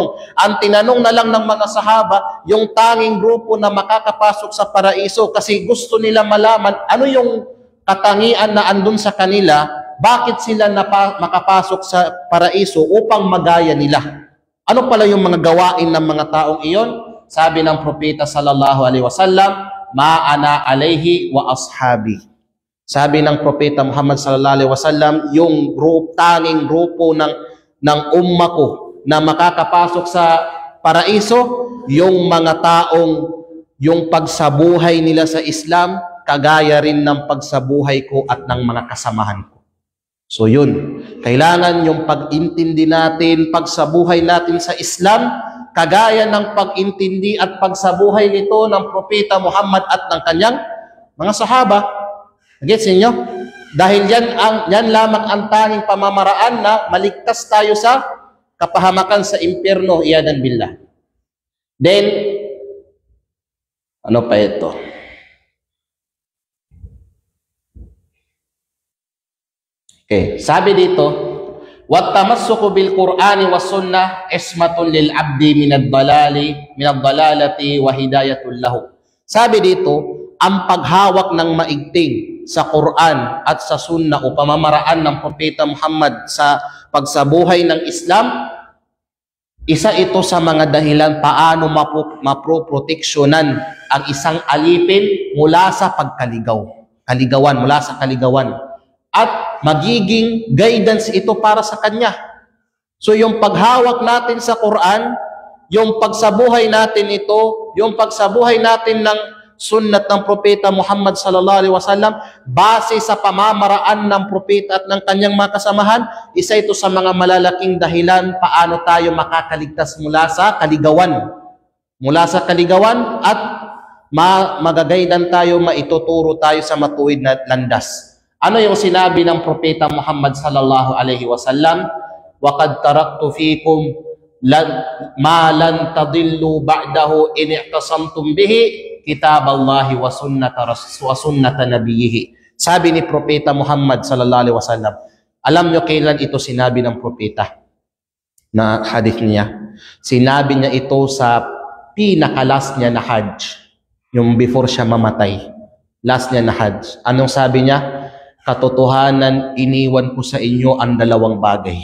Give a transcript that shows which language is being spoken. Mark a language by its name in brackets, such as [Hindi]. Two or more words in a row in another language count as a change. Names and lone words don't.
[Filipino] Ang tinanong na lang ng mga sahaba, yung tanging grupo na makakapasok sa paraiso kasi gusto nila malaman ano yung katangian na andun sa kanila, bakit sila makapasok sa paraiso upang magaya nila. Ano pala yung mga gawain ng mga taong iyon? Sabi ng Propeta [Arabic] صلى الله عليه وسلم, ما أنا عليه وأصحابي. [Filipino] Sabi ng Propeta Muhammad [Arabic] صلى الله عليه وسلم, [Filipino] yung tanging grupo ng umma ko na makakapasok sa paraiso, yung mga taong yung pagsabuhay nila sa Islam, kagaya rin ng pagsabuhay ko at ng mga kasamahan ko. So yun, kailangan yung pag-intindi natin, pagsabuhay natin sa Islam, kagaya ng pag-intindi at pagsabuhay nito ng Propeta Muhammad at ng kanyang mga sahaba. Gets niyo? Dahil yan lamang ang tanging pamamaraan na maligtas tayo sa kapahamakan sa impyerno, [Arabic] عياذا بالله. [Filipino] Then, ano pa ito? Okay, sabi dito, [Arabic] "والتمسك بالقرآن والسنة عصمة للعبد من الضلالة وهداية له." [Filipino] Sabi dito, ang paghawak ng maigting sa Quran at sa sunnah o pamamaraan ng Propeta Muhammad sa pagsabuhay ng Islam, isa ito sa mga dahilan paano maproproteksyonan ang isang alipin mula sa mula sa kaligawan. At magiging guidance ito para sa kanya. So yung paghawak natin sa Quran, yung pagsabuhay natin ito, yung pagsabuhay natin ng sunnat ng Propeta Muhammad [Arabic] صلى الله عليه وسلم, [Filipino] base sa pamamaraan ng propeta at ng kanyang mga kasamahan, isa ito sa mga malalaking dahilan paano tayo makakaligtas mula sa kaligawan. Mula sa kaligawan at magagaydan tayo, maituturo tayo sa matuwid na landas. Ano yung sinabi ng Propeta Muhammad [Arabic] صلى الله عليه وسلم? وقد تركت فيكم ما لن تضلوا بعده إن اعتصمتم به كتاب الله وسنة نبيه. [Filipino] Sabi ni Propeta Muhammad [Arabic] صلى الله عليه وسلم, [Filipino] alam nyo kailan ito sinabi ng propeta na hadith niya? Sinabi niya ito sa pinakalas niya na Hajj, yung before siya mamatay. Last niya na Hajj. Anong sabi niya? Katotohanan, iniwan ko sa inyo ang dalawang bagay.